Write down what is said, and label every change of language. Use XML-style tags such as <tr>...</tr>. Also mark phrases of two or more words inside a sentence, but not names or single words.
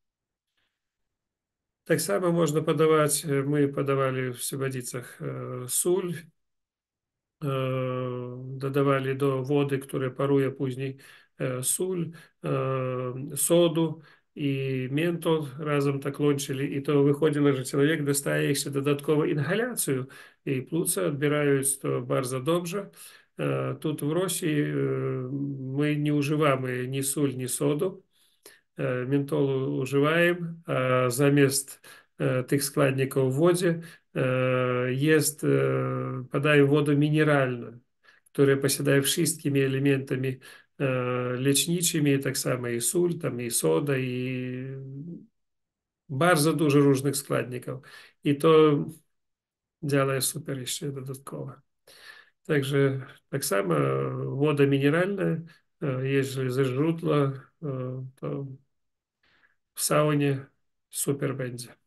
<pl>Tak samo można podawać, my podawali w Sywadzicach sól, dodawali do wody, która paruje później sól, sodu i mentol razem tak łączyli i to wychodziło, że człowiek dostaje jeszcze dodatkową inhalację i płuca odbierają to bardzo dobrze.</pl> <uk>Тут в Росії ми не вживаємо ні соль, ні соду. Ментол уживаємо, а замість тих складників в воді подаємо воду мінеральну,</uk> <pl>która posiadaje wszystkimi elementami leczniczymi, tak samo i sól, tam i soda, i bardzo dużo różnych składników. I to działa super jeszcze dodatkowo. Także tak samo woda mineralna, jeżeli ze źródła, to w saunie super będzie.</pl>